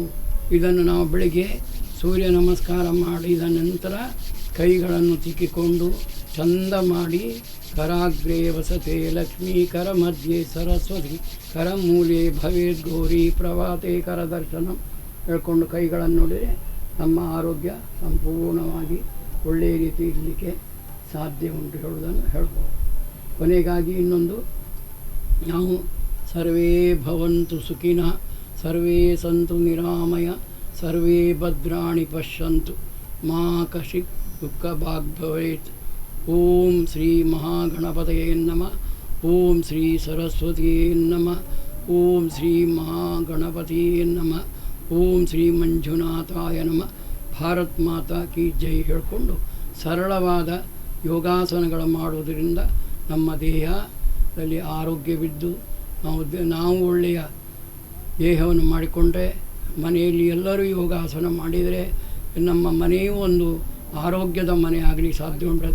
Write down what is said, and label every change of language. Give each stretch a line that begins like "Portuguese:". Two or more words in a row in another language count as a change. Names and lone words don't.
Kannada: ಇದನ್ನು ನಾವು ಬೆಳಿಗ್ಗೆ ಸೂರ್ಯ ನಮಸ್ಕಾರ ಮಾಡಿದ ನಂತರ ಕೈಗಳನ್ನು ತಿಕ್ಕಿಕೊಂಡು ಚಂದ ಮಾಡಿ
Sanskrit: ಕರಾಗ್ರೇ ವಸತೆ ಲಕ್ಷ್ಮೀ ಕರ ಮಧ್ಯೆ ಸರಸ್ವತಿ ಕರ ಮೂಲೆ ಭವೇದ್ ಗೌರಿ ಪ್ರಭಾತೆ ಕರ ದರ್ಶನ
Kannada: ಹೇಳ್ಕೊಂಡು ಕೈಗಳನ್ನು ನೋಡಿದರೆ ನಮ್ಮ ಆರೋಗ್ಯ ಸಂಪೂರ್ಣವಾಗಿ ಒಳ್ಳೆಯ ರೀತಿ ಇರಲಿಕ್ಕೆ ಸಾಧ್ಯ ಉಂಟು ಹೇಳುವುದನ್ನು ಹೇಳ್ಬೋದು. ಕೊನೆಗಾಗಿ ಇನ್ನೊಂದು, ನಾವು
Sanskrit: ಸರ್ವೇ ಭವಂತು ಸುಖಿನಃ ಸರ್ವೇ ಸಂತು ನಿರಾಮಯ ಸರ್ವೇ ಭದ್ರಾಣಿ ಪಶ್ಯಂತು ಮಾ ಕಶ್ಚಿತ್ ದುಃಖ ಭಾಗ್ ಭವೇತ್. ಓಂ ಶ್ರೀ ಮಹಾಗಣಪತಯೇ ನಮಃ. ಓಂ ಶ್ರೀ ಸರಸ್ವತಿಯೇ ನಮಃ. ಓಂ ಶ್ರೀ ಮಹಾಗಣಪತಿಯೇ ನಮಃ. ಓಂ ಶ್ರೀ ಮಂಜುನಾಥಾಯ ನಮಃ.
Hindi: भारत माता की जय
Kannada: ಹೇಳಿಕೊಂಡು ಸರಳವಾದ ಯೋಗಾಸನಗಳು ಮಾಡುವುದರಿಂದ ನಮ್ಮ ದೇಹದಲ್ಲಿ ಆರೋಗ್ಯವಿದ್ದು ನಾವು ಒಳ್ಳೆಯ ದೇಹವನ್ನು ಮಾಡಿಕೊಂಡ್ರೆ ಮನೆಯಲ್ಲಿ ಎಲ್ಲರೂ ಯೋಗಾಸನ ಮಾಡಿದರೆ ನಮ್ಮ ಮನೆಯೂ ಒಂದು ಆರೋಗ್ಯದ ಮನೆ ಆಗಲಿಕ್ಕೆ ಸಾಧ್ಯ ಉಂಟು.